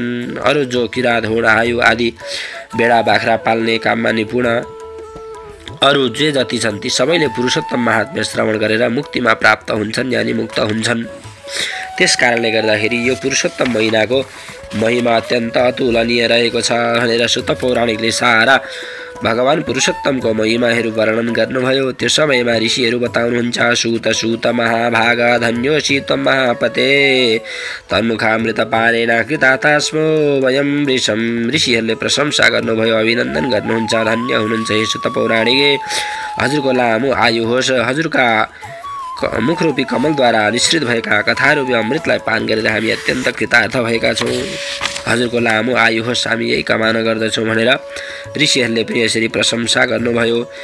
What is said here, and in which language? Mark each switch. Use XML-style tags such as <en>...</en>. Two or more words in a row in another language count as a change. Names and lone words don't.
<ne>अरू जो किरात घोडा हायु आदि बेडा बाख्रा पाल्ने काममा निपुण अरू जे जति छन् ती सबैले पुरुषोत्तम महात्म्य श्रवण गरेर मुक्तिमा प्राप्त हुन्छन् यानि मुक्त हुन्छन्। त्यस कारणले गर्दाखेरि यो पुरुषोत्तम महिनाको महिमा अत्यन्त अतुलनीय रहेको छ भनेर सुत पौराणिकले सारा भगवान पुरुषोत्तमको महिमाहरू वर्णन गर्नुभयो। त्यो समयमा ऋषिहरू बताउनुहुन्छ।</ne> <sa>सूत महाभाग धन्योषि त्वं महापते तन्मुखामृत पारेण कृतातास्मो वयं वृषं।</sa> <ne>ऋषिहरूले प्रशंसा गर्नुभयो, अभिनन्दन गर्नुहुन्छ। धन्य हुनुहुन्छ हे सुत पौराणिके, हजुरको लामो आयु होस्। हजुरका मुखरूपी कमलद्वारा निश्रित भएका कथारूपी अमृतलाई पान गरेर हामी अत्यन्त कृतार्थ भएका छौँ। हजुरको लामो आयु होस्, हामी यही कामना गर्दछौँ भनेर ऋषिहरूले पनि यसरी प्रशंसा गर्नुभयो।</ne>